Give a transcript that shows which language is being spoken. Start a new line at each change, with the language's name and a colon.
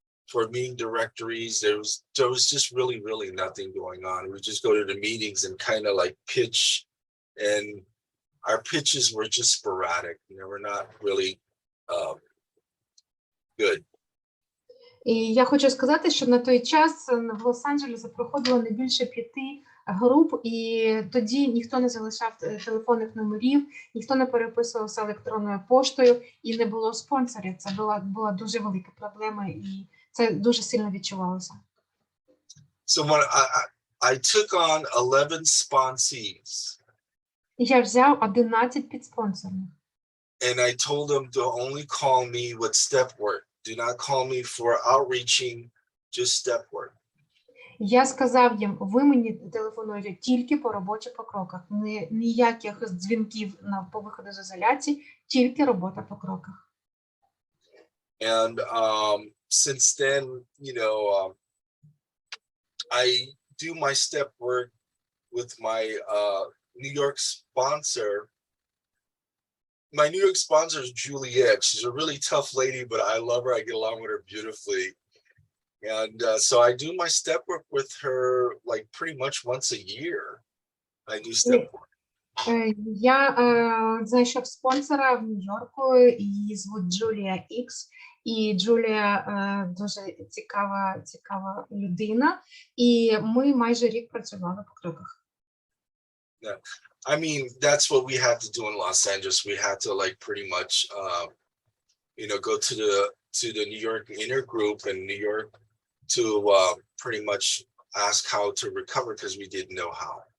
English: for meeting directories. There was just really nothing going on. We just go to the meetings and kind of like pitch, and our pitches were just sporadic. They were not really good.
Ukrainian: І я хочу сказати, що на той час в Лос-Анджелесі проходило не більше 5 груп, і тоді ніхто не залишав телефонних номерів, ніхто не переписувався електронною поштою, і не було спонсорів. Це була дуже велика проблема, і це дуже сильно відчувалося.
English: So when I took on 11 sponsees,
Ukrainian: І я взяв 11 підспонсорів.
English: and I told them to only call me with step work. Do not call me for outreaching, just step work.
Ukrainian: Я сказав їм, ви мені телефонуєте тільки по робочих покроках, ніяких дзвінків по виходу з ізоляції, тільки робота по кроках.
English: And since then, I do my step work with my New York sponsor. My New York sponsor is Juliet. She's a really tough lady, but I love her. I get along with her beautifully. And so I do my step work with her like pretty much once a year. I do step work.
Ukrainian: Я знайшов спонсора в Нью-Йорку, її звуть Джулія Ікс, і Джулія дуже цікава людина, і ми майже рік працювали по кроках.
English: Yeah. I mean, that's what we had to do in Los Angeles. We had to like pretty much, go to the New York inner group in New York to pretty much ask how to recover because we didn't know how.